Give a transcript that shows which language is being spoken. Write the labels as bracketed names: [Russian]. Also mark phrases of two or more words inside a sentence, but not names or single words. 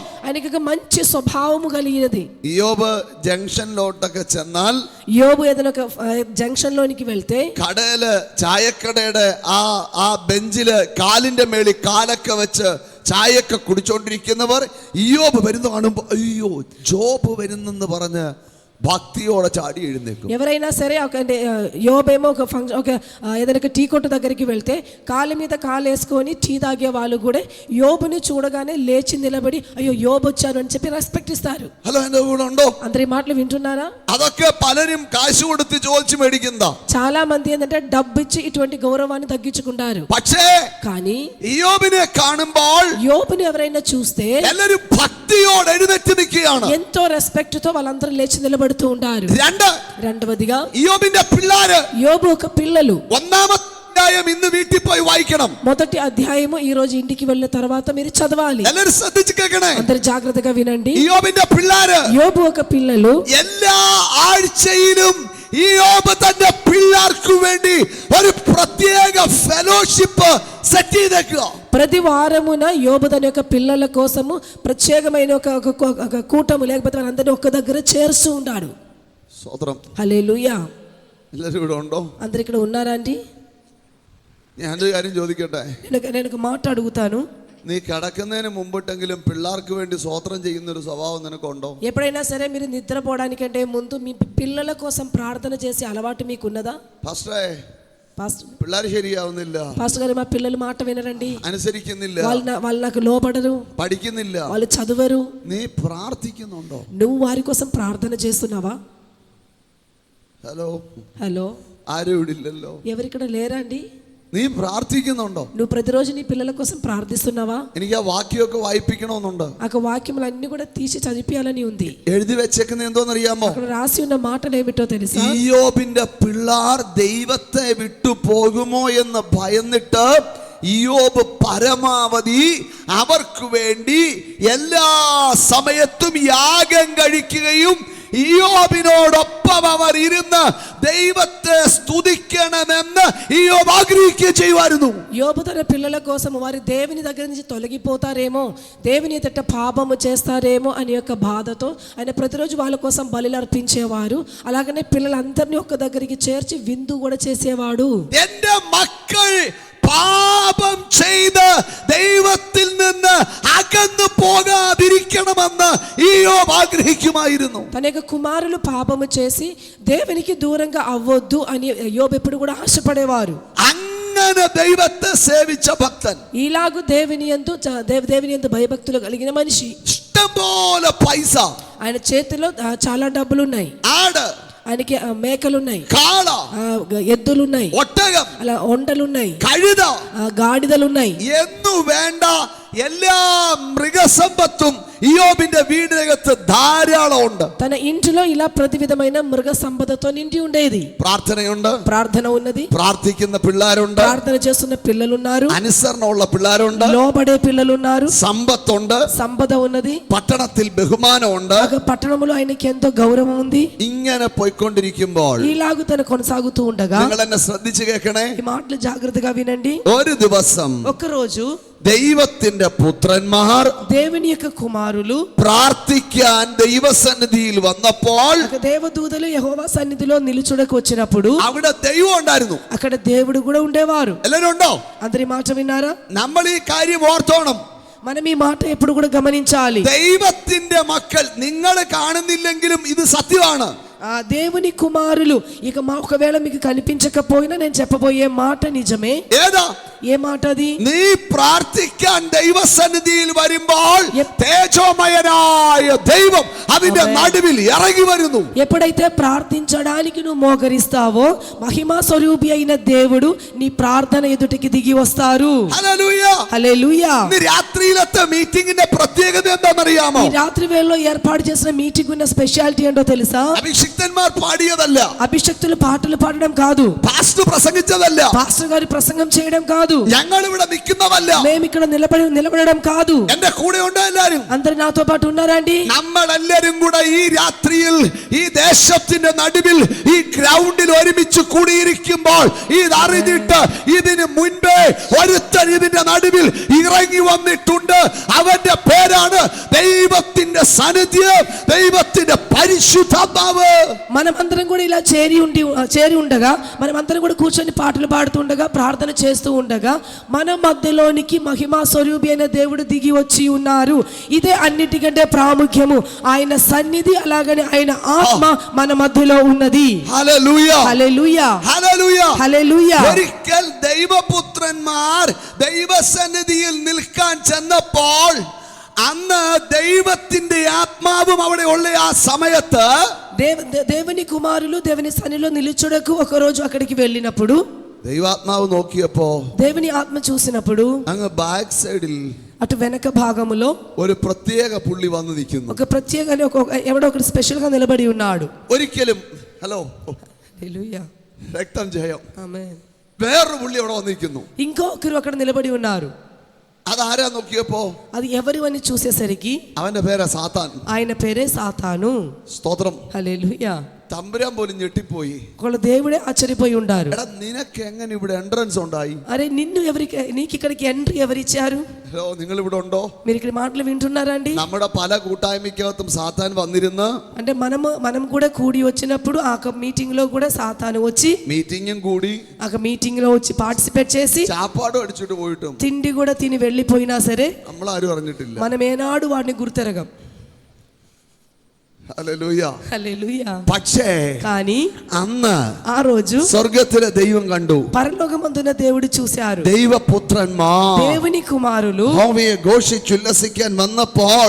[Telugu] ఆయనకి ఒక మంచి స్వభావము కలిగినది. [Malayalam] യോബ് ജംഗ്ഷനിലോട്ടൊക്കെ ചെന്നാൽ, [Telugu] యోబు ఏదైనా ఒక జంక్షన్ లోనికి వెళ్తే, [Malayalam] കടയില് ചായക്കടയുടെ ആ ബെഞ്ചില് കാലിന്റെ മേളിൽ കാലൊക്കെ വെച്ച് ചായയൊക്കെ കുടിച്ചോണ്ടിരിക്കുന്നവർ ഇയ്യോബ് വരുന്ന കാണുമ്പോ അയ്യോ ജോബ് വരുന്നെന്ന് പറഞ്ഞ് భక్తియోടെ చాడి ఎഴുന്നേക്കും. [Telugu] ఎవరైనా సరే యోబేమో ఒక ఫంక్షన్, ఒక ఏదైనా టీ కొట్టు దగ్గరికి వెళ్తే కాలు మీద కాలు వేసుకొని టీ తాగే వాళ్ళు కూడా యోబుని చూడగానే లేచి నిలబడి అయ్యో యోబు వచ్చారు అని చెప్పి రెస్పెక్ట్ ఇస్తారు. హలో, [Malayalam] എന്റെ കൂടെ ഉണ്ടോ? [Telugu] అందరి మాటలు వింటున్నారా? [Malayalam] അതൊക്കെ പലരും കാശ് കൊടുത്ത് ചോദിച്ചു മേടിക്കുന്നതാ. [Telugu] చాలా మంది ఏంటంటే డబ్బు ఇచ్చి ఇటువంటి గౌరవాన్ని తగ్గించుకుంటారు. [Malayalam] പക്ഷേ [Telugu] కానీ [Malayalam] ഇയ്യോബിനെ കാണുമ്പോൾ [Telugu] యోబుని ఎవరైనా చూస్తే [Malayalam] എല്ലാവരും ഭക്തിയോടെ എഴുന്നേറ്റ് നിൽക്കുകയാണ്. [Telugu] ఎంతో రెస్పెక్ట్ తో వాళ్ళందరూ లేచి నిలబడుతూ ఉంటారు. రెండవదిగా [Malayalam] ഇയ്യോബിന്റെ പിള്ളാര്, [Telugu] యోబు ఒక పిల్లలు. [Malayalam] ഒന്നാമത്തെ അധ്യായം ഇന്ന് വീട്ടിൽ പോയി വായിക്കണം. [Telugu] మొదటి అధ్యాయము ఈ రోజు ఇంటికి వెళ్ళిన తర్వాత మీరు చదవాలి. [Malayalam] എല്ലാവരും ശ്രദ്ധിച്ചു കേൾക്കണേ. [Telugu] అందరూ జాగ్రత్తగా వినండి. [Malayalam] ഇയ്യോബിന്റെ പിള്ളാര്, [Telugu] యోబు ఒక పిల్లలు. [Malayalam] എല്ലാ ആഴ്ചയിലും ഇയ്യോബ് തന്റെ പിള്ളാർക്ക് വേണ്ടി ഒരു പ്രത്യേക [English] fellowship set [Malayalam] ചെയ്തേക്കുക. [Telugu] ప్రతి వారమున యోబు తన యొక్క పిల్లల కోసము ప్రత్యేకమైన ఒక కూటము, లేకపోతే వాళ్ళందరినీ ఒక్క దగ్గర చేర్చు ఉన్నాడు. [Malayalam] സ്തോത്രം. [Telugu] హల్లెలూయా. [Malayalam] എല്ലാവരും ഇവിടെ ഉണ്ടോ? [Telugu] అందరు ఇక్కడ ఉన్నారా అండి? [Malayalam] ഞാനൊരു കാര്യം ചോദിക്കട്ടെ. [Telugu] నేను ఒక మాట అడుగుతాను. [Malayalam] നീ കിടക്കുന്നതിന് മുമ്പിട്ടെങ്കിലും പിള്ളേർക്ക് വേണ്ടി സ്വോത്രം ചെയ്യുന്ന ഒരു സ്വഭാവം നിനക്കുണ്ടോ? [Telugu] ఎప్పుడైనా సరే మీరు నిద్రపోవడానికంటే ముందు మీ పిల్లల కోసం ప్రార్థన చేసే అలవాటు మీకు ఉన్నదా? [Malayalam] പാസ്റ്ററേ, [Telugu] పాస్టర్ [Malayalam] പിള്ളേർ ശരിയാവുന്നില്ല, [Telugu] పాస్టర్ గారు మా పిల్లలు మాట వినరండి, [Malayalam] അനുസരിക്കുന്നില്ല, [Telugu] వాళ్ళు నాకు లోబడరు, [Malayalam] പഠിക്കുന്നില്ല, [Telugu] వాళ్ళు చదువరు. [Malayalam] നീ പ്രാർത്ഥിക്കുന്നുണ്ടോ? [Telugu] నువ్వు వారి కోసం ప్రార్థన చేస్తున్నావా? [Malayalam] ഹലോ, [Telugu] హలో, [Malayalam] ആരും ഇവിടെ ఇല്ലല്ലോ. [Telugu] ఎవరిక్కడ లేరా అండి? [Malayalam] നീ പ്രാർത്ഥിക്കുന്നുണ്ടോ? [Telugu] నువ్వు ప్రతిరోజు నీ పిల్లల కోసం ప్రార్థిస్తున్నావా? [Malayalam] എനിക്ക് ആ വാക്യമൊക്കെ വായിപ്പിക്കണമെന്നുണ്ട്. [Telugu] ఆ వాక్యములన్నీ కూడా తీసి చదివియాలని ఉంది. [Malayalam] എഴുതി വെച്ചേക്കുന്ന എന്തോന്നറിയാമോ? [Telugu] అక్కడ రాసి ఉన్న మాటలు ఏమిటో తెలుసా? [Malayalam] ഇയ്യോബിന്റെ പിള്ളാർ ദൈവത്തെ വിട്ടു പോകുമോ എന്ന് ഭയന്നിട്ട് ഇയ്യോബ് പരമാവധി അവർക്ക് വേണ്ടി എല്ലാ സമയത്തും യാഗം കഴിക്കുകയും ഇയ്യോബിനോടൊപ്പം അവർ ഇരുന്ന് ദൈവത്തെ സ്തുതിക്കണമെന്ന് ഇയ്യോബ് ആഗ്രഹിക്കുകയും ചെയ്യുമായിരുന്നു. [Telugu] యోబు తన పిల్లల కోసం వారి దేవుని దగ్గర నుంచి తొలగిపోతారేమో, దేవుని ఎదుట పాపము చేస్తారేమో అని యొక్క బాధతో ఆయన ప్రతిరోజు వాళ్ళ కోసం బలులు అర్పించేవారు. అలాగనే పిల్లలందరినీ ఒక్క దగ్గరికి చేర్చి విందు కూడా చేసేవాడు. [Malayalam] എന്റെ മക്കൾ പാപം ചെയ്ത് ദൈവത്തിൽ നിന്ന് അകന്നു പോകാതിരിക്കണമെന്ന് ഇയ്യോബ് ആഗ്രഹിക്കുമായിരുന്നു. [Telugu] తన యొక్క కుమారులు పాపము చేసి దేవునికి దూరంగా అవ్వొద్దు అని యోబు ఎప్పుడు కూడా ఆశపడేవారు. [Malayalam] അങ്ങനെ ദൈവത്തെ സേവിച്ച ഭക്തൻ, [Telugu] ఇలాగు దేవుని యందు భయభక్తులు కలిగిన మనిషి. [Malayalam] ഇഷ്ടംപോലെ പൈസ, [Telugu] ఆయన చేతిలో చాలా డబ్బులు ఉన్నాయి. [Malayalam] ആട്, [Telugu] ఆయనకి మేకలున్నాయి, [Malayalam] കാള, [Telugu] ఎద్దులున్నాయి, [Malayalam] ഒട്ടകം, [Telugu] అలా ఒంటలున్నాయి, [Malayalam] കഴുത, [Telugu] గాడిదలున్నాయి. [Malayalam] എന്നു വേണ്ട എല്ലാ മൃഗസമ്പത്തും ഇയ്യോബിന്റെ വീടിനകത്ത് ധാരാളം ഉണ്ട്. [Telugu] తన ఇంటిలో ఇలా ప్రతి విధమైన మృగ సంపదతో నిండి ఉండేది. [Malayalam] പ്രാർത്ഥനയുണ്ട്, [Telugu] ప్రార్థన ఉన్నది, [Malayalam] പ്രാർത്ഥിക്കുന്ന പിള്ളേരുണ്ട്, [Telugu] ప్రార్థన చేస్తున్న పిల్లలున్నారు, [Malayalam] അനുസരണമുള്ള പിള്ളേരുണ്ട്, [Telugu] లోబడే పిల్లలున్నారు, [Malayalam] സമ്പത്തുണ്ട്, [Telugu] సంపద ఉన్నది, [Malayalam] പട്ടണത്തിൽ ബഹുമാനമുണ്ട്. [Telugu] ఒక పట్టణంలో ఆయనకి ఎంతో గౌరవం ఉంది. [Malayalam] ഇങ്ങനെ പോയിക്കൊണ്ടിരിക്കുമ്പോൾ [Telugu] ఇలాగు తన కొనసాగుతూ ఉండగా [Malayalam] നിങ്ങൾ എന്നെ ശ്രദ്ധിച്ചു കേൾക്കണേ. [Telugu] ఈ మాటలు జాగ్రత్తగా వినండి. [Malayalam] ഒരു ദിവസം [Telugu] ఒక రోజు [Malayalam] ദൈവത്തിന്റെ പുത്രന്മാർ [Telugu] దేవుని యొక్క కుమారులు [Malayalam] പ്രാർത്ഥിക്കാൻ ദൈവസന്നിധിയിൽ വന്നപ്പോൾ [Telugu] ఒక దేవదూతలు యెహోవా సన్నిధిలో నిలుచుటకు వచ్చినప్పుడు [Malayalam] അവിടെ ദൈവം ഉണ്ടായിരുന്നു. [Telugu] అక్కడ దేవుడు కూడా ఉండేవారు. [Malayalam] എല്ലാവരും ഉണ്ടോ? [Telugu] అందరి మాట విన్నారా? [Malayalam] നമ്മൾ ഈ കാര്യം ഓർത്തോണം. [Telugu] మనం ఈ మాట ఎప్పుడు కూడా గమనించాలి. [Malayalam] ദൈവത്തിന്റെ മക്കൾ നിങ്ങൾ കാണുന്നില്ലെങ്കിലും ഇത് സത്യമാണ്. [Telugu] ఆ దేవుని కుమారులు ఇక ఒకవేళ మీకు కనిపించకపోయినా నేను చెప్పబోయే మాట నిజమే. [Malayalam] ഏതാ? [Telugu] ఏ మాట అది? [Malayalam] നീ പ്രാർത്ഥിക്കാൻ ദൈവസന്നിധിയിൽ വരുമ്പോൾ തേജോമയനായ ദൈവം അതിന്റെ നടുവിൽ ഇറങ്ങി വരുന്നു. [Telugu] ఎప్పుడైతే ప్రార్థించడానికి నువ్వు మోకరిస్తావో మహిమా స్వరూపి అయిన దేవుడు నీ ప్రార్థన ఎదుటికి దిగి వస్తారు. [Malayalam] ഹല്ലേലൂയ. [Telugu] హల్లెలూయా. [Malayalam] ഇന്ന് രാത്രിയിലത്തെ മീറ്റിംഗിന്റെ പ്രത്യേകത എന്താണെന്നറിയാമോ? [Telugu] ఈ రాత్రి వేళలో ఏర్పాటు చేసిన మీటింగ్ ఉన్న స్పెషాలిటీ ఏంటో తెలుసా? [Malayalam] അഭിഷേകം അഭിഷിക്തന്മാർ പാടിയതല്ല, [Telugu] అభిషక్తులు పాటలు పాడడం కాదు, [Malayalam] പാസ്റ്റർ പ്രസംഗിച്ചതല്ല, [Telugu] పాస్టర్ గారి ప్రసంగం చేయడం కాదు, [Malayalam] ഞങ്ങൾ ഇവിടെ നിൽക്കുന്നതല്ല, [Telugu] మేము ఇక్కడ నిలబడడం కాదు. [Malayalam] എന്റെ കൂടെ ഉണ്ട് എല്ലാരും. [Telugu] అందరు నాతో పాటు ఉన్నారా అండి? [Malayalam] നമ്മളെല്ലാരും കൂടെ ഈ രാത്രിയിൽ ഈ ദേശത്തിന്റെ നടുവിൽ ഈ ഗ്രൗണ്ടിൽ ഒരുമിച്ച് കൂടിയിരിക്കുമ്പോൾ ഇതറിഞ്ഞിട്ട് ഇതിന് മുൻപേ ഒരുത്തൻ ഇതിന്റെ നടുവിൽ ഇറങ്ങി വന്നിട്ടുണ്ട്. അവന്റെ പേരാണ് ദൈവത്തിന്റെ സാന്നിധ്യം, ദൈവത്തിന്റെ പരിശുദ്ധാത്മാവ്. [Telugu] మనమందరం కూడా ఇలా చేరి ఉండగా, మనమందరం కూడా కూర్చొని పాటలు పాడుతుండగా, ప్రార్థన చేస్తూ ఉండగా మన మధ్యలోనికి మహిమా స్వరూపి అయిన దేవుడు దిగి వచ్చి ఉన్నారు. ఇదే అన్నిటికంటే ప్రాముఖ్యము. ఆయన సన్నిధి అలాగనే ఆయన ఆత్మ మన మధ్యలో ఉన్నది. [Malayalam] ഹല്ലേലൂയ, [Telugu] హల్లెలూయా, [Malayalam] ഹല്ലേലൂയ, [Telugu] హల్లెలూయా. [Malayalam] ഒരിക്കൽ ദൈവപുത്രന്മാർ ദൈവസന്നിധിയിൽ നിൽക്കാൻ ചെന്നപ്പോൾ അന്ന് ദൈവത്തിന്റെ ആത്മാവും അവിടെ ഉള്ള ആ സമയത്ത് [Telugu] దేవుని కుమారులు దేవుని సన్నిధిలో నిలుచుటకు ఒక రోజు అక్కడికి వెళ్ళినప్పుడు [Malayalam] ദൈവാത്മാവ് നോക്കിയപ്പോ [Telugu] దేవుని ఆత్మ చూసినప్పుడు [Malayalam] അങ്ങ് [English] back side [Telugu] అటు వెనక భాగములో [Malayalam] ഒരു പ്രത്യേക പുള്ളി വന്ന് നിൽക്കുന്നു. [Telugu] ఒక ప్రత్యేకంగా ఎవడో ఒకటి స్పెషల్ గా నిలబడి ఉన్నాడు. [Malayalam] ഒരിക്കലും ഹലോ [Telugu] హల్లెలూయా, [Malayalam] രക്തം ജയം. [Telugu] ఆమేన్. [Malayalam] വേറൊരു പുള്ളി അവിടെ വന്നിരിക്കുന്നു. [Telugu] ఇంకొకరు అక్కడ నిలబడి ఉన్నారు. [Malayalam] അതാരാ നോക്കിയപ്പോ [Telugu] అది ఎవరు అని చూసేసరికి [Malayalam] അവന്റെ പേരാ സാത്താൻ. [Telugu] ఆయన పేరే సాతాను. [Malayalam] സ്തോത്രം. [Telugu] హల్లెలూయా. [Malayalam] തമ്പുരാൻ പോലും ഞെട്ടിപ്പോയി. [Telugu] ఒకళ్ళ దేవుడే ఆశ్చర్యపోయి ఉంటారు. [Malayalam] എടാ നിനക്ക് എങ്ങനെ ഇവിടെ എൻട്രൻസ് ഉണ്ടായി? [Telugu] అరే నీకు ఇక్కడికి ఎంట్రీ ఎవరిచ్చారు? [Malayalam] ഹലോ, നിങ്ങൾ ഇവിടെ ഉണ്ടോ? [Telugu] మీరు ఇక్కడ మాటలు వింటున్నారా అండి? [Malayalam] നമ്മുടെ പല കൂട്ടായ്മയ്ക്കകത്തും സാത്താൻ വന്നിരുന്ന് [Telugu] అంటే మనం కూడా కూడి వచ్చినప్పుడు ఆ మీటింగ్ లో కూడా సాతాను వచ్చి [Malayalam] മീറ്റിംഗും കൂടി [Telugu] ఆ మీటింగ్ లో వచ్చి పార్టిసిపేట్ చేసి [Malayalam] ചാപ്പാടും അടിച്ചിട്ട് പോയിട്ടും [Telugu] తిండి కూడా తిని వెళ్ళిపోయినా సరే [Malayalam] നമ്മളാരും അറിഞ്ഞിട്ടില്ല. [Telugu] మనం ఏనాడు వాడిని గుర్తెరగం. [Malayalam] ഹല്ലേലൂയ. [Telugu] హల్లెలూయా. [Malayalam] പക്ഷേ [Telugu] కానీ [Malayalam] അന്ന് [Telugu] ఆ రోజు [Malayalam] സ്വർഗത്തിലെ ദൈവം കണ്ടു. [Telugu] పరలోకమందున దేవుడు చూశారు. [Malayalam] ദൈവപുത്രന്മാർ [Telugu] దేవుని కుమారులు [Malayalam] യഹോവയെ ഘോഷിച്ചുല്ലസിക്കാൻ വന്നപ്പോൾ